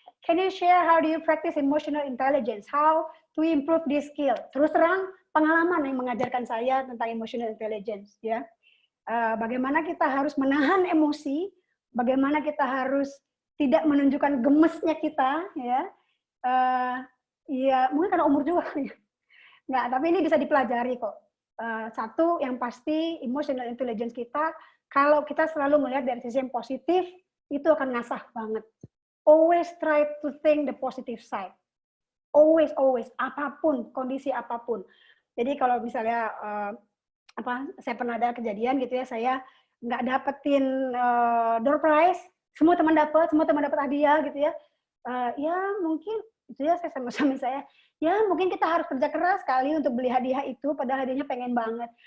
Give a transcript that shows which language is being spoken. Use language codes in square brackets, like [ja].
[en] Can you share how do you practice emotional intelligence? How to improve this skill? [id] Terus terang pengalaman yang mengajarkan saya tentang emotional intelligence ya. Bagaimana kita harus menahan emosi, bagaimana kita harus tidak menunjukkan gemesnya kita ya. Ya mungkin karena umur juga ya. Nggak, tapi ini bisa dipelajari kok. Satu yang pasti emotional intelligence kita, kalau kita selalu melihat dari sisi yang positif, itu akan ngasah banget. [en] Always try to think the positive side. [id] Always, apapun, kondisi apapun. Jadi kalau misalnya saya pernah ada kejadian gitu ya, saya nggak dapetin door prize, semua teman dapat hadiah gitu ya. Ya mungkin itu ya saya sama suami saya. Ya mungkin kita harus kerja keras sekali untuk beli hadiah itu, padahal hadiahnya pengen banget.